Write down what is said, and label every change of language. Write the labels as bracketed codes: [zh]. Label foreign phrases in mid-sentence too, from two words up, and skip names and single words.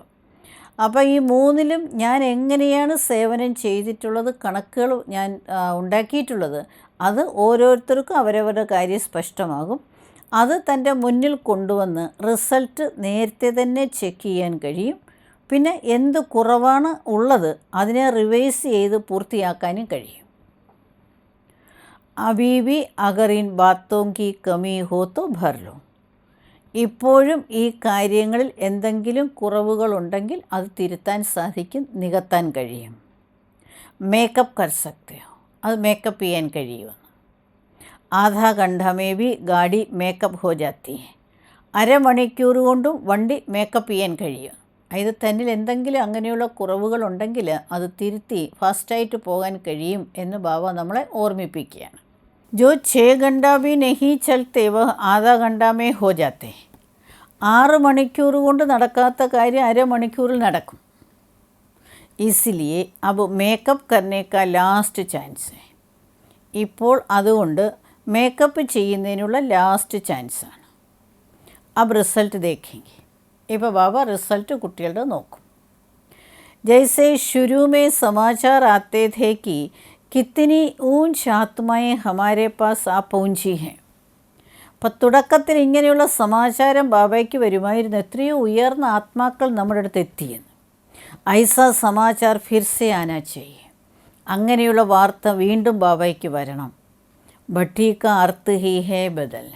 [ml] അപ്പോൾ ഈ 3ലും ഞാൻ എങ്ങനെയാണ് സേവനം ചെയ്തിട്ടുള്ളത്, കണക്കുകൾ ഞാൻ ഉണ്ടാക്കിയിട്ടുള്ളത്, അത് ഓരോരുത്തർക്കും അവരവരുടെ കാര്യം സ്പഷ്ടമാകും. അത് തൻ്റെ മുന്നിൽ കൊണ്ടുവന്ന് റിസൾട്ട് നേരത്തെ തന്നെ ചെക്ക് ചെയ്യാൻ കഴിയും. പിന്നെ എന്ത് കുറവാണ് ഉള്ളത് അതിനെ റിവൈസ് ചെയ്ത് പൂർത്തിയാക്കാനും കഴിയും. [hi] अभी भी अगर इन बातों की कमी हो तो भर लो. [ml] ഇപ്പോഴും ഈ കാര്യങ്ങളിൽ എന്തെങ്കിലും കുറവുകളുണ്ടെങ്കിൽ അത് തിരുത്താൻ സാധിക്കും, നികത്താൻ കഴിയും. [hi] मेकअप कर सकते हो, [ml] അത് മേക്കപ്പ് ചെയ്യാൻ കഴിയുമെന്ന്. [hi] आधा घंटे में भी गाड़ी मेकअप हो जाती है. [ml] അരമണിക്കൂർ കൊണ്ടും വണ്ടി മേക്കപ്പ് ചെയ്യാൻ കഴിയും. ഇത് തന്നിൽ എന്തെങ്കിലും അങ്ങനെയുള്ള കുറവുകളുണ്ടെങ്കിൽ അത് തിരുത്തി ഫാസ്റ്റായിട്ട് പോകാൻ കഴിയും എന്ന് ബാബ നമ്മളെ ഓർമ്മിപ്പിക്കുകയാണ്. [hi] जो 6 घंटा भी नहीं चलते वह आधा घंटा में हो जाते. [ml] 6 മണിക്കൂർ കൊണ്ട് നടക്കാത്ത കാര്യം അരമണിക്കൂറിൽ നടക്കും. [hi] इसलिए अब മേക്കപ്പ് करने का [en] last chance [hi] है. [ml] ഇപ്പോൾ അതുകൊണ്ട് മേക്കപ്പ് ചെയ്യുന്നതിനുള്ള [en] last chance. [hi] अब റിസൾട്ട് देखेंगे. [ml] ഇപ്പോൾ ബാബ റിസൾട്ട് കുട്ടികളുടെ നോക്കും. [hi] जैसे शुरू में समाचार आते थे कि कितनी ऊंच आत्माएं हमारे पास आ पहुंची हैं. [ml] അപ്പം തുടക്കത്തിൽ ഇങ്ങനെയുള്ള സമാചാരം ബാബയ്ക്ക് വരുമായിരുന്നു, എത്രയോ ഉയർന്ന ആത്മാക്കൾ നമ്മുടെ അടുത്ത് എത്തിയെന്ന്. [hi] ऐसा समाचार फिर से आना चाहिए, [ml] അങ്ങനെയുള്ള വാർത്ത വീണ്ടും ബാബയ്ക്ക് വരണം. [hi] भट्टी का अर्थ ही है बदल.